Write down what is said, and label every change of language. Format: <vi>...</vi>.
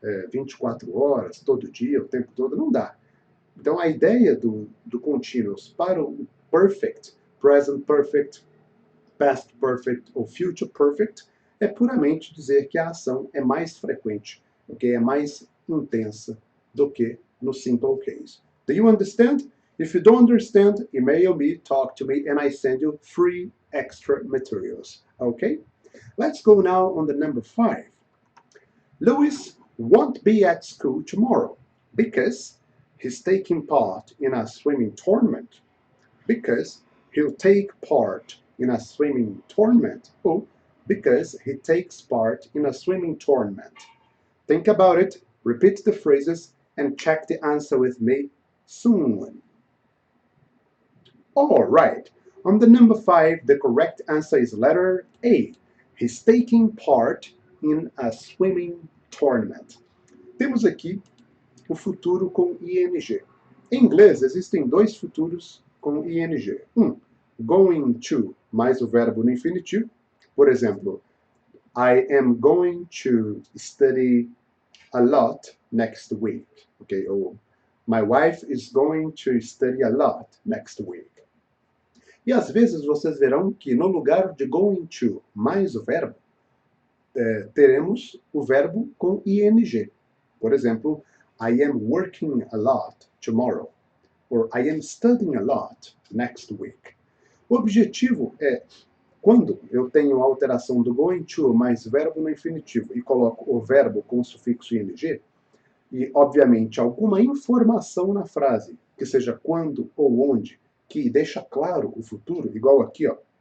<pt>24 horas, todo dia, o tempo todo, não dá. Então, a ideia do continuous para o perfect, present perfect, past perfect ou future perfect, é puramente dizer que a ação é mais frequente, ok? É mais intensa do que no simple case.</pt> <en>Do you understand? If you don't understand, email me, talk to me, and I send you free extra materials, okay? Let's go now on the number 5. Louis won't be at school tomorrow because he's taking part in a swimming tournament. Because he'll take part in a swimming tournament. Or because he takes part in a swimming tournament. Think about it, repeat the phrases, and check the answer with me soon. All right. On the number 5, the correct answer is letter A. He's taking part in a swimming tournament.</en> <pt>Temos aqui o futuro com ing. Em inglês, existem dois futuros com ing. Going to, mais o verbo no infinitivo. Por exemplo,</pt> <en>I am going to study a lot next week. Okay? Ou my wife is going to study a lot next week.</en> <pt>E às vezes vocês verão que no lugar de going to mais o verbo, teremos o verbo com ing. Por exemplo,</pt> <en>I am working a lot tomorrow. Or I am studying a lot next week.</en> <pt>O objetivo é, quando eu tenho a alteração do going to mais verbo no infinitivo e coloco o verbo com o sufixo ing, e obviamente alguma informação na frase, que seja quando ou onde, que deixa claro o futuro, igual aqui, ó.</pt>